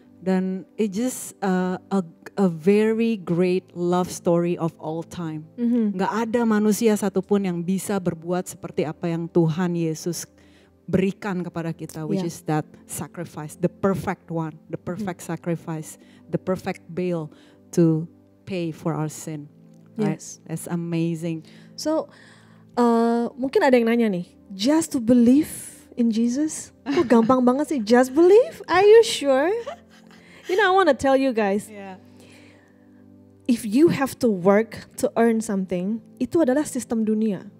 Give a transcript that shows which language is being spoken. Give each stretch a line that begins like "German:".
English: Dan it just a very great love story of all time.
Indonesian: Nggak ada manusia satupun yang bisa berbuat seperti apa yang Tuhan Yesus berikan kepada kita, which
English: Yeah. is that sacrifice, the perfect one, the perfect sacrifice, the perfect bail to pay for our sin. Right? Yes. That's amazing.
Indonesian: So, mungkin ada yang nanya nih,
English: just to believe in Jesus?
Indonesian: Kok gampang banget sih,
English: just believe? Are you sure? You know, I want to tell you guys, if you have to work to earn something,
Indonesian: itu adalah sistem dunia.